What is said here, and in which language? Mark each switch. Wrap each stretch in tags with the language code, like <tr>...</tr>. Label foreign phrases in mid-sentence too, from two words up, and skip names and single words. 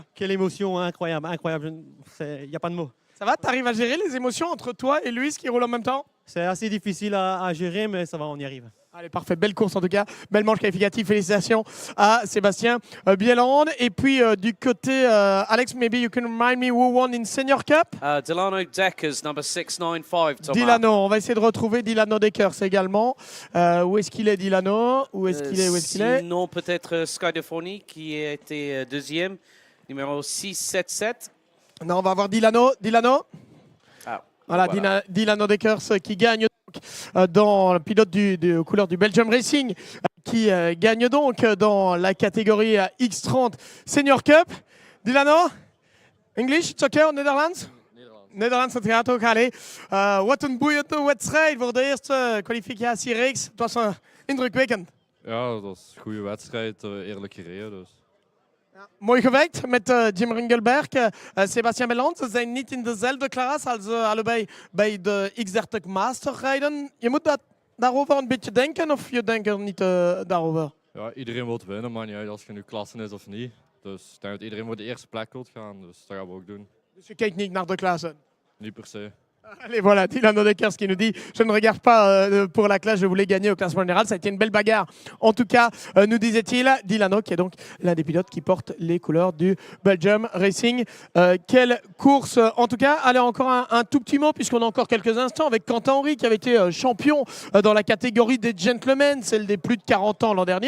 <fr>Quelle émotion, hein, incroyable, incroyable. Il n'y a pas de mots. Ça va, t'arrives à gérer les émotions entre toi et Luis qui roule en même temps? C'est assez difficile à gérer, mais ça va, on y arrive. Allez, parfait. Belle course en tout cas. Belle manche qualificative. Félicitations à Sébastien Bieland. Et puis du côté,</fr> <en>Alex, maybe you can remind me who won in Senior Cup? Delano Deckers, number 695, Thomas.</en> <fr>Dilano, on va essayer de retrouver Dilano Deckers également. Où est-ce qu'il est, Dilano? Où est-ce qu'il est? Où est-ce qu'il est? Sinon, peut-être Skydephony, qui a été deuxième, numéro 677. Non, on va voir Dilano. Dilano. Ah, Voilà. Dilano Deckers qui gagne dans le pilote aux couleurs du Belgium Racing, qui gagne donc dans la catégorie X30 Senior Cup.</fr> <en>Dilano, English, it's okay, Netherlands?</en> <nl>Nederlands, het gaat ook, allee. Wat een boeiende wedstrijd voor de eerste kwalificatiereeks. Het was indrukwekkend. Ja, dat was een goede wedstrijd, eerlijk gereden dus. Mooi gewerkt met Jim Ringelberg. Sebastian Bieland, ze zijn niet in dezelfde klas als allebei bij de X30 Master rijden. Je moet daarover een beetje denken of je denkt er niet daarover? Ja, iedereen wil winnen, maar niet uit als je nu klassen is of niet. Dus ik denk dat iedereen voor de eerste plek wil gaan, dus dat gaan we ook doen. Dus je kijkt niet naar de klassen? Niet per se.</nl> <fr>Allez, voilà, Dilano Deckers qui nous dit « Je ne regarde pas pour la classe, je voulais gagner au classement général ». Ça a été une belle bagarre. En tout cas, nous disait-il, Dilano qui est donc l'un des pilotes qui porte les couleurs du Belgium Racing. Quelle course. En tout cas, allez, encore un tout petit mot, puisqu'on a encore quelques instants, avec Quentin Henry qui avait été champion dans la catégorie des gentlemen, celle des plus de 40 ans l'an dernier.</fr>